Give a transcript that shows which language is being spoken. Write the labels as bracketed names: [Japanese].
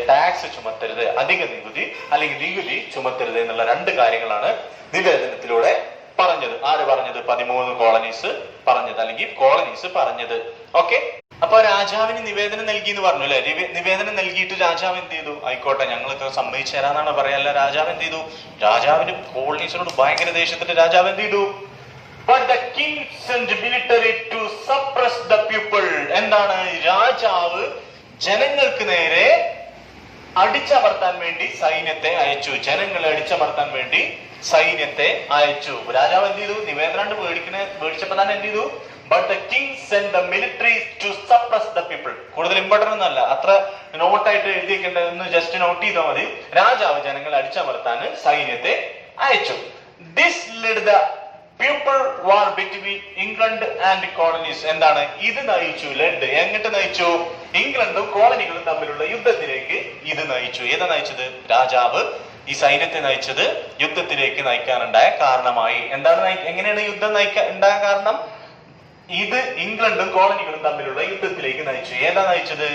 [Malayalam] Tax ചുമത്തരുത്, അധിക നികുതി അല്ലെങ്കിൽ നികുതി ചുമത്തരുത് എന്നുള്ള രണ്ട് കാര്യങ്ങളാണ് നിവേദനത്തിലൂടെ പറഞ്ഞത്. ആര് പറഞ്ഞത്? 13 കോളനീസ് പറഞ്ഞത്, അല്ലെങ്കിൽ കോളനീസ് പറഞ്ഞത്. ഓക്കെ, അപ്പൊ രാജാവിന് നിവേദനം നൽകി എന്ന് പറഞ്ഞു അല്ലെ. നിവേദനം നൽകിയിട്ട് രാജാവ് എന്ത് ചെയ്തു? ആയിക്കോട്ടെ, ഞങ്ങൾക്ക് സമ്മതിച്ചു തരാന്നാണ് പറയല്ല. രാജാവ് എന്ത് ചെയ്തു? രാജാവിന് കോളനീസിനോട് ഭയങ്കര ദേഷ്യത്തിട്ട് രാജാവ് എന്ത് ചെയ്തു? [English] but the king sent military to suppress the people. [Malayalam] എന്താണ്? രാജാവ് ജനങ്ങൾക്ക് നേരെ അടിച്ചമർത്താൻ വേണ്ടി സൈന്യത്തെ അയച്ചു. ജനങ്ങളെ അടിച്ചമർത്താൻ വേണ്ടി സൈന്യത്തെ അയച്ചു. രാജാവ് എന്ത് ചെയ്തു? നിവേദനം പേടിച്ചപ്പോ തന്നെ എന്ത് ചെയ്തു? [English] But the king sent the military to suppress the people. [Malayalam] കൂടുതൽ ഇമ്പോർട്ടന്റ് ഒന്നല്ല, അത്ര നോട്ടായിട്ട് എഴുതിയേക്കേണ്ടതെന്ന് ജസ്റ്റ് നോട്ട് ചെയ്താൽ മതി. രാജാവ് ജനങ്ങളെ അടിച്ചമർത്താൻ സൈന്യത്തെ അയച്ചു. [English] This led the people war between England and colonies. [Malayalam] എന്താണ് ഇത് നയിച്ചു? ലെഡ് എങ്ങോട്ട് നയിച്ചു? ഇംഗ്ലണ്ടും കോളനികളും തമ്മിലുള്ള യുദ്ധത്തിലേക്ക് ഇത് നയിച്ചു. ഏതാ നയിച്ചത്? രാജാവ് ഈ സൈന്യത്തെ നയിച്ചത് യുദ്ധത്തിലേക്ക് നയിക്കാനുണ്ടായ കാരണമായി. എന്താണ് എങ്ങനെയാണ് യുദ്ധം ഉണ്ടായ കാരണം? ഇത് ഇംഗ്ലണ്ടും കോളനികളും തമ്മിലുള്ള യുദ്ധത്തിലേക്ക് നയിച്ചു. ഏതാ നയിച്ചത്?